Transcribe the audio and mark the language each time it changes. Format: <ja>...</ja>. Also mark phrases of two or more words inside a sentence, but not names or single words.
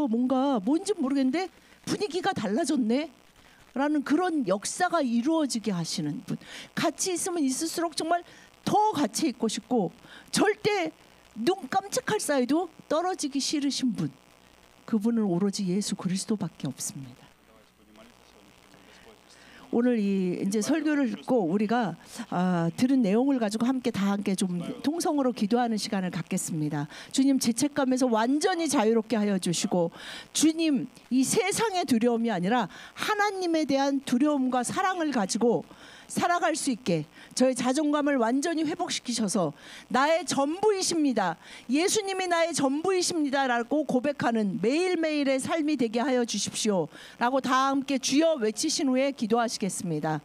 <ko>뭔지 모르겠는데 분위기가 달라졌네. 라는 그런 역사가 이루어지게 하시는 분. 같이 있으면 있을수록 정말 더 같이 있고 싶고 절대 눈 깜짝할 사이도 떨어지기 싫으신 분. 그분은 오로지 예수 그리스도밖에 없습니다.</ko> <ru>Давайте будем молиться сегодня, чтобы Господь</ru> <ko>오늘 이제 설교를 듣고 우리가 들은 내용을 가지고 함께 좀 통성으로 기도하는 시간을 갖겠습니다. 주님 죄책감에서 완전히 자유롭게 하여 주시고, 주님 이 세상의 두려움이 아니라 하나님에 대한 두려움과 사랑을 가지고 살아갈 수 있게 저의 자존감을 완전히 회복시키셔서 나의 전부이십니다, 예수님이 나의 전부이십니다 라고 고백하는 매일매일의 삶이 되게 하여 주십시오 라고 다 함께 주여 외치신 후에 기도하시겠습니다.</ko>